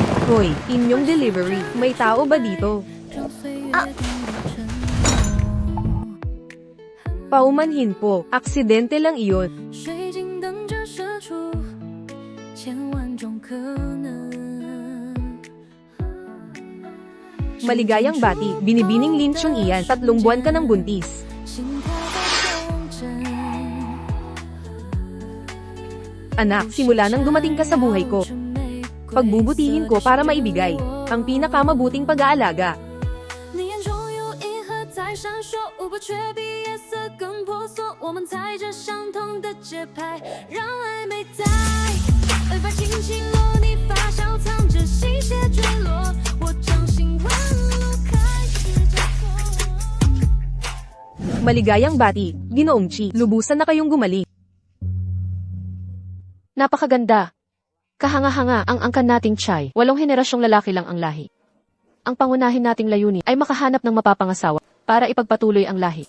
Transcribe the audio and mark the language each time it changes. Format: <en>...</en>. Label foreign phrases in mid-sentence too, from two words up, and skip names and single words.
<tl>Hoy, inyong delivery. May tao ba dito? Paumanhin po. Aksidente lang iyon.</tl> <zh>水晶等着射出千万种可能。</zh> <tl>Maligayang bati. Binibining Lin Chun Ian. 3 buwan ka ng buntis.</tl> <zh>心跳在共振。</zh> <tl>Anak, simula nang dumating ka sa buhay ko, pagbubutihin ko para maibigay ang pinakamabuting pag-aalaga.</tl> <zh>你眼中有银河在闪烁，舞步却比夜色更婆娑。我们踩着相同的节拍，让暧昧在尾巴轻轻落，你发梢藏着细节坠落，我掌心纹路开始交错。</zh> <tl>Maligayang bati, Ginoong Chi. Lubusan na kayong gumaling. Napakaganda. Kahanga-hanga ang angkan nating Chai. 8 henerasyong lalaki lang ang lahi. Ang pangunahin nating layunin ay makahanap ng mapapangasawa para ipagpatuloy ang lahi.</tl>